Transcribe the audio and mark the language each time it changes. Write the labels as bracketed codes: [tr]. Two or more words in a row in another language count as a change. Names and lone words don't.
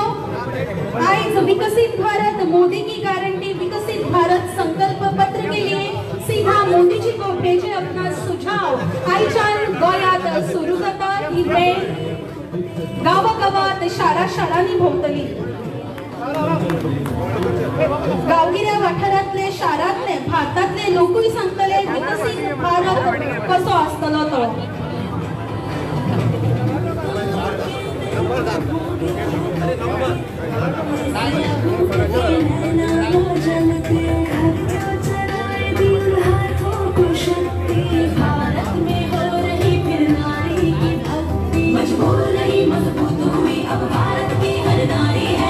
[hi] आज विकसित भारत मोदी की गारंटी विकसित भारत संकल्प पत्र के लिए सीधा मोदी जी को भेजे अपना सुझाव [kok] आयच्यान गोंयांत सुरू जाता। ही भेट गावागावात शारांनी भोंवतली। गांवगिऱ्या वाठारांतले शारांतले भारतांतले लोकूय सांगतले विकसित भारत कसो आसतलो तो। [hi] भारत में हो रही फिर नारी की भक्ति मजबूर नहीं मजबूत हुई अब भारत की हर नारी है।